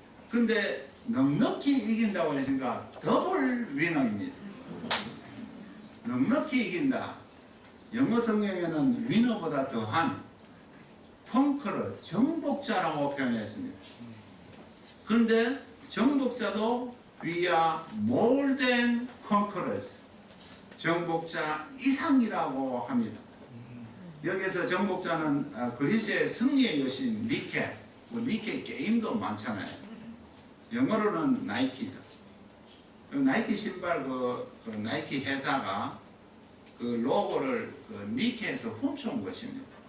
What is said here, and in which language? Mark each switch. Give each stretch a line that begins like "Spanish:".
Korean: 근데 넉넉히 이긴다고 하니까 더블 위너입니다. 넉넉히 이긴다. 영어 성경에는 위너보다 더한 컨커러, 정복자라고 표현했습니다. 그런데 정복자도
English: We are more than conquerors.
Korean: 정복자 이상이라고 합니다. 여기서 정복자는 그리스의 승리의 여신 니케, 니케 게임도 많잖아요. 영어로는 나이키죠. 그 나이키 신발 그 나이키 회사가 그 로고를 니케에서 훔쳐온 것입니다.